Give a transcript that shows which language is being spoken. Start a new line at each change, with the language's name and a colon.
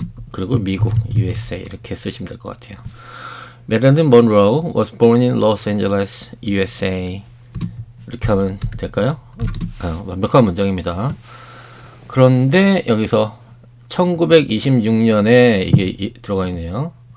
Korean: 그리고 미국 USA 이렇게 쓰시면 될 것 같아요.
English: 메릴린 먼로우 was born in Los Angeles, USA.
Korean: 이렇게 하면 될까요? 완벽한 문장입니다. 그런데 여기서 1926년에 이게 들어가 있네요.